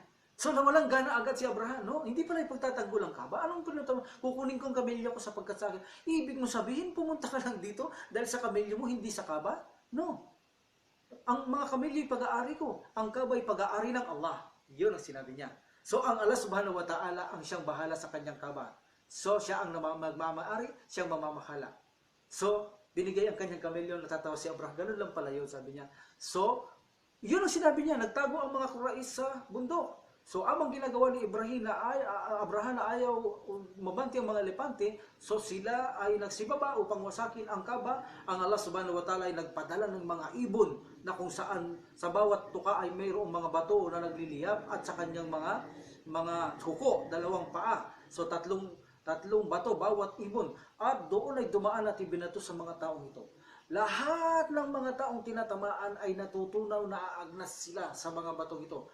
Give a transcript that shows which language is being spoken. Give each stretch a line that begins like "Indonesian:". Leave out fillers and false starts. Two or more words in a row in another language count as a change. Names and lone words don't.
Filipino: So nawalang gana agad si Abraha, no? Hindi pala ipagtatanggol ang Kaaba. Anong pinunta mo? Kukunin ko ang kamelyo ko sapagkat sa akin. Ibig mo sabihin, pumunta ka lang dito dahil sa kamelyo mo, hindi sa Kaaba? No. Ang mga kamelyo ay pag-aari ko. Ang Kaaba ay pag-aari ng Allah. Yun ang sinabi niya. So ang Allah
Arabic: سبحانه وتعالى
Filipino: ang siyang bahala sa kanyang Kaaba. So siya ang magmamaari, siyang mamamahala. So binigay ang kanyang kamelyo, natatawa si Abraha. Ganun lang pala yun, sabi niya. So yun ang sinabi niya, nagtago ang mga Quraysh sa bundok. So, amang ginagawa ni Abraha na ayaw mabanti ang mga elepante, so sila ay nagsibaba upang wasakin ang Kaaba. Ang Allah
Arabic: سبحانه وتعالى
Filipino: ay nagpadala ng mga ibon na kung saan sa bawat tuka ay mayroong mga bato na nagliliyab at sa kanyang mga kuko, dalawang paa. So tatlong bato bawat ibon, at doon ay dumaan at ibinato sa mga taong ito. Lahat ng mga taong tinatamaan ay natutunaw na aagnas sila sa mga batong ito.